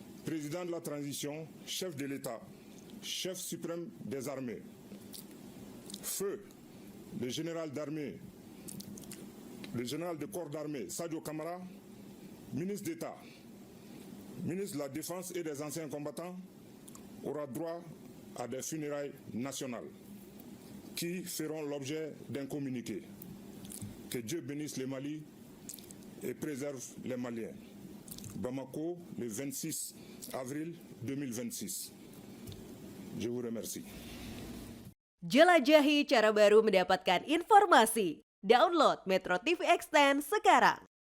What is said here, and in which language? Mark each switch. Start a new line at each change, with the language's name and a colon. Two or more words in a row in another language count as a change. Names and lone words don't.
French: de la transition, chef de l'État, chef suprême des armées, feu le général d'armée, le général de corps d'armée Sadio Camara, ministre d'État, ministre de la Défense et des anciens combattants, aura droit à des funérailles nationales qui feront l'objet d'un communiqué. Que Dieu bénisse le Mali et préserve les Maliens. Bamako, le 26 avril 2026. Je vous remercie.
Indonesian: Jelajahi cara baru mendapatkan informasi. Download Metro TV Extend sekarang.